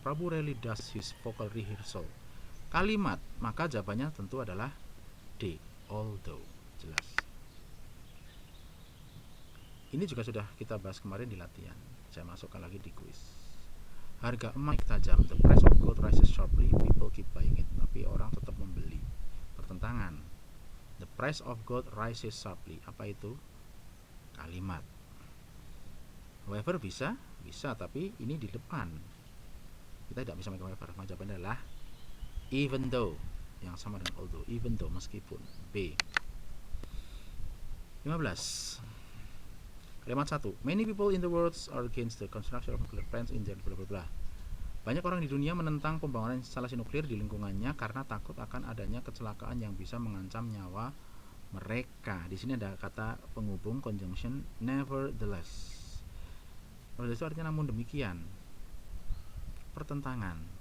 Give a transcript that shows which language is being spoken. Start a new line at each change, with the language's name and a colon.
English: Prabu rarely does his vocal rehearsal.
Indonesian: Kalimat, maka jawabannya tentu adalah D. Although, jelas. Ini juga sudah kita bahas kemarin di latihan. Saya masukkan lagi di quiz. Harga emas tajam,
English: the price of gold rises sharply, people keep buying it,
Indonesian: tapi orang tetap membeli. Pertentangan,
English: the price of gold rises sharply,
Indonesian: apa itu? Kalimat. However bisa, tapi ini di depan. Kita tidak bisa make however, maka jawabannya adalah even though, yang sama dengan although, even though, meskipun. B. 15. Kalimat 1.
English: Many people in the world are against the construction of nuclear plants in their blah blah blah.
Indonesian: Banyak orang di dunia menentang pembangunan instalasi nuklir di lingkungannya karena takut akan adanya kecelakaan yang bisa mengancam nyawa mereka. Di sini ada kata penghubung conjunction nevertheless. Nevertheless itu artinya namun demikian. Pertentangan.